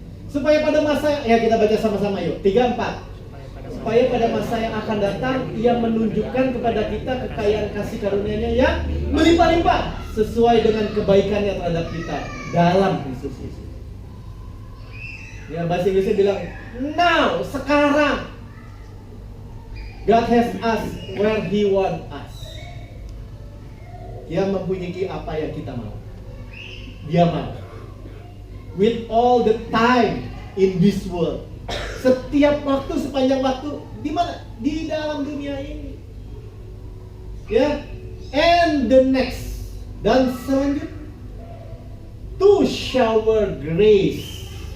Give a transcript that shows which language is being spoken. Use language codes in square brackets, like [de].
[id] Supaya pada masa, ya kita baca sama-sama yuk, 3-4. Supaya pada masa yang akan datang Ia menunjukkan kepada kita kekayaan kasih karunia-Nya yang melimpah-limpah sesuai dengan kebaikannya terhadap kita dalam Kristus Yesus. Ya, bahasa Inggrisnya bilang now, sekarang. [en] God has us where He want us. [id] Dia mempunyai apa yang kita mau. Dia mau. [en] With all the time in this world. [id] Setiap waktu, sepanjang waktu. Di mana? Di dalam dunia ini. Ya. [en] And the next. [id] Dan selanjutnya. [en] To shower grace.